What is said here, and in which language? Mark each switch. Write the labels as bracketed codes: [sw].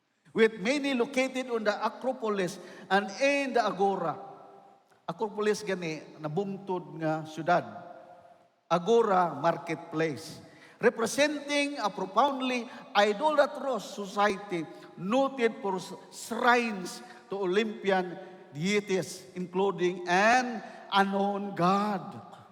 [en] With many located on the Acropolis and in the Agora. [ceb] Acropolis gani, nabungtod nga syudad. [en] Agora, marketplace. Representing a profoundly idolatrous society noted for shrines to Olympian deities, including an unknown God.